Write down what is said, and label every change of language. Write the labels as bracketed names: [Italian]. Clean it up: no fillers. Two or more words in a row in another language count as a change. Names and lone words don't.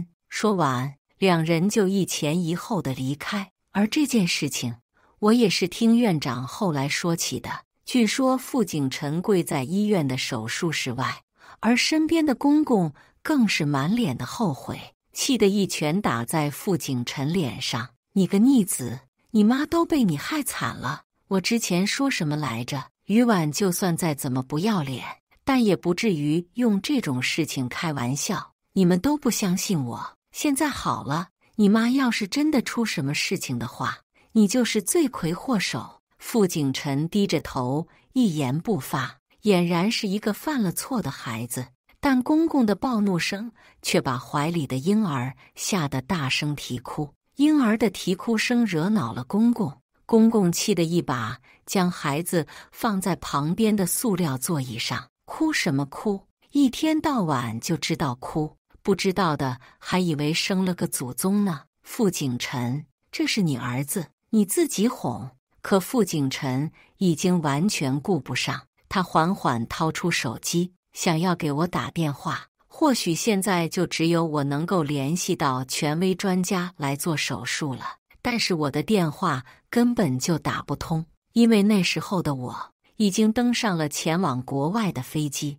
[Chinese] 說完，兩人就一前一後的離開。而這件事情，我也是聽院長後來說起的。據說傅景辰跪在醫院的手術室外，而身邊的公公更是滿臉的後悔，氣得一拳打在傅景辰臉上。你個逆子，你媽都被你害慘了。我之前說什麼來着？余婉就算再怎麼不要臉，但也不至於用這種事情開玩笑。你們都不相信我，現在好了，你媽要是真的出什麼事情的話，你就是罪魁禍首。傅景辰低着頭，一言不發，俨然是一個犯了錯的孩子。但公公的暴怒聲卻把懷裡的嬰兒嚇得大聲啼哭。嬰兒的啼哭聲惹惱了公公，公公氣得一把將孩子放在旁邊的塑料座椅上。哭什麼哭？一天到晚就知道哭，不知道的還以為生了個祖宗呢。傅景辰，這是你兒子，你自己哄。可傅景辰已經完全顧不上，他緩緩掏出手機，想要給我打電話。或許現在就只有我能夠聯繫到權威專家來做手術了，但是我的電話根本就打不通，因為那時候的我已經登上了前往國外的飛機。